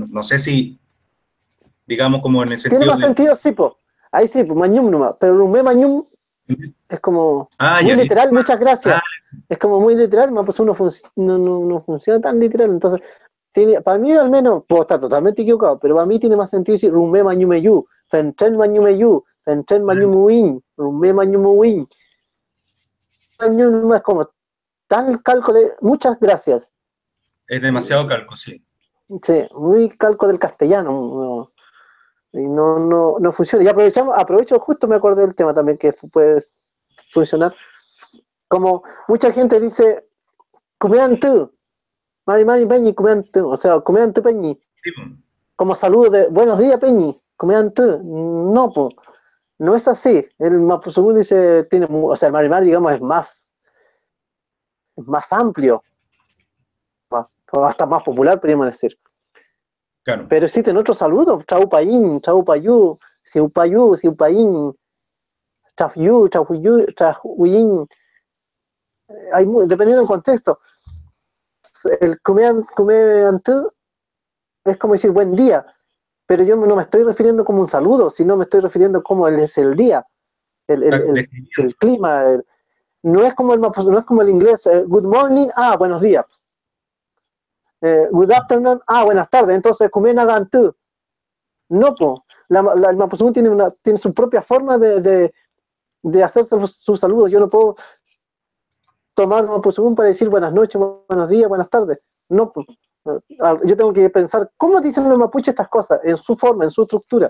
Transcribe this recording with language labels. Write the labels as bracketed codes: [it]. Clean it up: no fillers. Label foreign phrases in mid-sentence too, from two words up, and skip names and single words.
[es] No sé si, digamos, como en el Tiene sentido más de. sentido, sí, po. Ahí sí, pues Mañum nomás. Pero [arn] Rumé Mañum [es] es como Ah, muy ya. literal, muchas Ah, gracias. Es como muy literal, más pues uno no funciona tan literal. Entonces, para mí al menos, puedo estar totalmente equivocado, pero para mí tiene más sentido decir [arn] Rumé Mañumeyu, Fentren Mañumeyu, Fentren Mañumuin, Rumé Mañumuin. [es] Mañum es como tal cálculo, muchas gracias. Es demasiado calco, sí. Sí, muy calco del castellano. Y no funciona. Y aprovecho, justo me acordé del tema también que puede funcionar. Como mucha gente dice, [arn] comean tú, mari peñi, comean tú, [es] o sea, [arn] comean tú peñi, [es] Sí, po. como saludo de buenos días peñi, [arn] comean tú. [es] No, pues, no es así. El Mapuzungún dice, o sea, el mari digamos, es más amplio, o hasta más popular, podríamos decir. Claro, Pero existen otros saludos, [arn] chaupaín, chaupayú, siupayín, chafyu, chafuyu, chahuyin, [es] dependiendo del contexto. El [arn] comean tú [es] es como decir buen día, pero yo no me estoy refiriendo como un saludo, sino me estoy refiriendo como es el día, el, el, está el, el describiendo. clima. No es como el inglés, [en] good morning, [es] buenos días. [en] Good afternoon, [es] buenas tardes. [arn] Entonces, comen hagan tú. [es] No, po. El Mapuzungún tiene su propia forma de hacer sus saludos. Yo no puedo tomar el Mapuzungún para decir buenas noches, buenos días, buenas tardes. No, po. Yo tengo que pensar cómo dicen los mapuches estas cosas, en su forma, en su estructura.